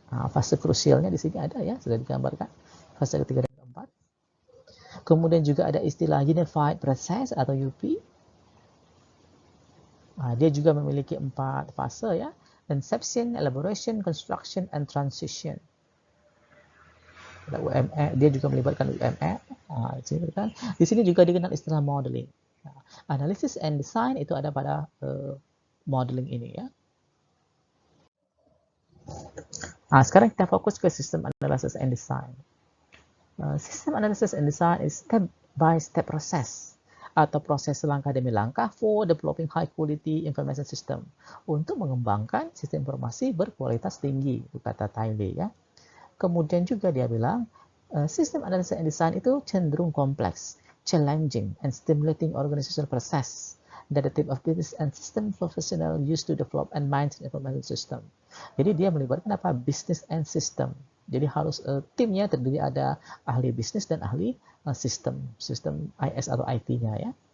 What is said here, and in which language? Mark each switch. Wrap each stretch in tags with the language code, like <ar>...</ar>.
<id>Fase krusialnya di sini ada ya, sudah digambarkan. Fase ketiga dan keempat. Kemudian juga ada istilah Unified Process atau UP. Dia juga memiliki 4 fase ya. Inception, Elaboration, Construction, and Transition. Ada UME, dia juga melibatkan UME. Di sini juga dikenal istilah modeling. Analysis and design itu ada pada modeling ini ya. Sekarang kita fokus ke sistem</id> <en>analysis and design. System analysis and design is step-by-step process</en> <id>atau proses langkah demi langkah</id> <en>for developing high quality information system</en> <id>untuk mengembangkan sistem informasi berkualitas tinggi, kata Tailey ya. Kemudian juga dia bilang system analysis and design itu cenderung kompleks,</id> <en>challenging and stimulating organizational process that the team of business and system professional used to develop and maintain information system.</en> <id>Jadi dia melibatkan apa? Business and system. Jadi harus timnya terdiri ada ahli bisnis dan ahli sistem IS atau IT-nya ya.</id>